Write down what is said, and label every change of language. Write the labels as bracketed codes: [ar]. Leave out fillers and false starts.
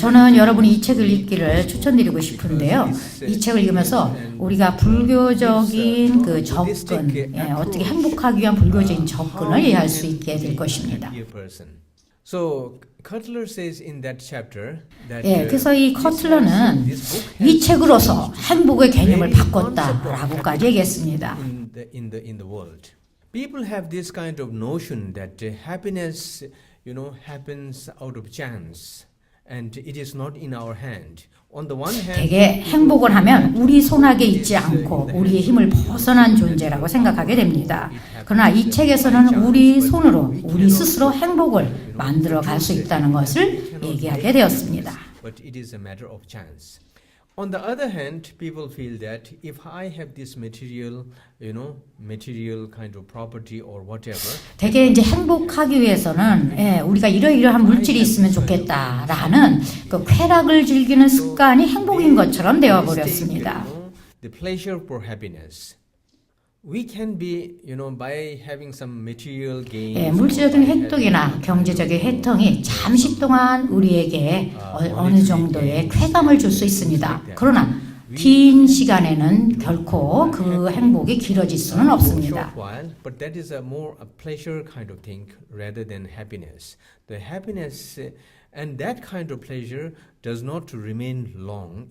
[ko] 저는 여러분이 이 책을 읽기를 추천드리고 싶은데요. 이 책을 읽으면서 우리가 불교적인 그 접근, 어떻게 행복하기 위한 불교적인 접근을 이해할 수 있게 될 것입니다. [en] So Cutler says in that chapter that [ko] 그래서 이 커틀러는 이 책으로서 행복의 개념을 바꿨다라고까지 얘기했습니다. [en] in the world, people have this kind of notion that happiness, happens out of chance, and it is not in our hand. On the one hand, [ko] 되게 행복을 하면 우리 손아귀에 있지 않고 우리의 힘을 벗어난 존재라고 생각하게 됩니다. 그러나 이 책에서는 우리 손으로 우리 스스로 행복을 만들어 갈 수 있다는 것을 얘기하게 되었습니다. [en] but it is a matter of chance. On the other hand, people feel that if I have this material, material kind of property or whatever, [ko] 되게 이제 행복하기 위해서는 우리가 이러이러한 물질이 있으면 좋겠다라는 그 쾌락을 즐기는 습관이 행복인 것처럼 되어 버렸습니다. [en] the pleasure for happiness. We can be, by having some material gain. [ko] 물질적인 혜택이나 경제적인 혜택이 잠시 동안 우리에게 어느 정도의 쾌감을 줄 수 있습니다. 그러나 긴 시간에는 결코 그 행복이 길어질 수는 없습니다. [en] But that is a more a pleasure kind of thing rather than happiness. The happiness and that kind of pleasure does not remain long.